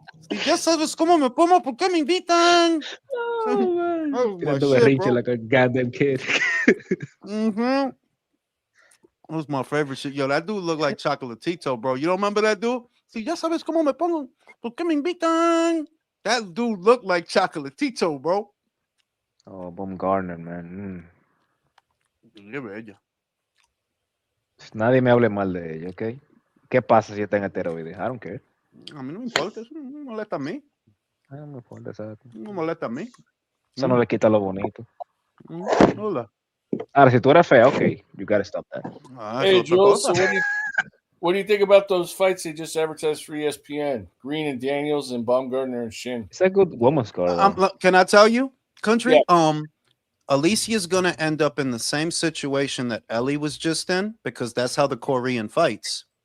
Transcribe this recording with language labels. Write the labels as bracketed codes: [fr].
[es] Y ya sabes cómo me pongo, ¿por qué me invitan? [en] Oh, my do shit, [es] berrinche [en] bro. like a goddamn kid. That was my favorite shit. Yo, that dude looked like Chocolatito, bro. You don't remember that dude? [es] Si ya sabes cómo me pongo, ¿por qué me invitan? [en] That dude looked like Chocolatito, bro. Oh, Baumgartner, man. [es] Qué bella. Nadie me hable mal de ella, ¿ok? ¿Qué pasa si está en esteroides? [en] I don't care. [es] A mí no me importa, eso no me molesta a mí. No me importa, exacto. No me molesta a mí. Eso no le quita lo bonito. Hola. Ahora, si tú eres fea, [en] okay, you gotta stop that. Hey, Jules, so what do you think about those fights they just advertised for ESPN? Green and Daniels and Baumgartner and Shin. It's a good woman's card. Can I tell you, country? Yeah. Alicia's gonna end up in the same situation that Ellie was just in because that's how the Korean fights.